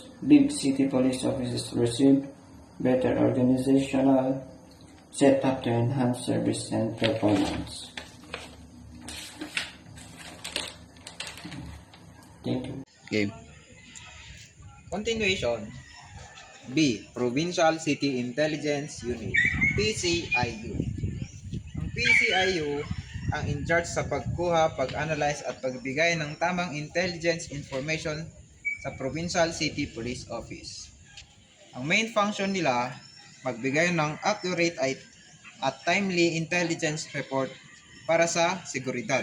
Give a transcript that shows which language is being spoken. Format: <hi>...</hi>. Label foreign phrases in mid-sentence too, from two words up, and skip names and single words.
<en>Big city police offices received better organizational setup to enhance service and performance. Thank you. Game. Continuation. B. Provincial City Intelligence Unit, PCIU.</en> <tl>Ang PCIU ang</tl> <en>in charge</en> <tl>sa pagkuha, pag-analyze at pagbigay ng tamang</tl> <en>intelligence information</en> <tl>sa Provincial City Police Office. Ang</tl> <en>main function</en> <tl>nila, magbigay ng accurate at</tl> <en>timely intelligence report</en> <tl>para sa seguridad.</tl>